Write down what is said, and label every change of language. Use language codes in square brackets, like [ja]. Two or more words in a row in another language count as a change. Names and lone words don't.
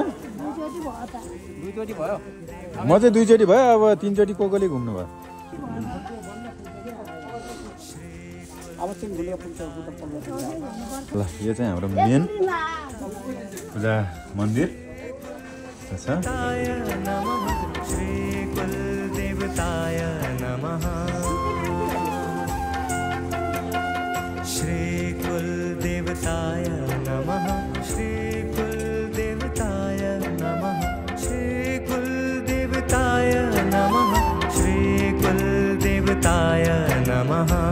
[ne] दुईचोटि भयो म चाहिँ दुईचोटि भयो अब तीनचोटि कोकोले घुम्नु भयो ल यो चाहिँ हाम्रो मेन पूजा मन्दिर छ [sa] श्री कुल देवताय नमः श्री कुल देवताय नमः श्री कुल देवताय नमः श्री कुल देवताय नमः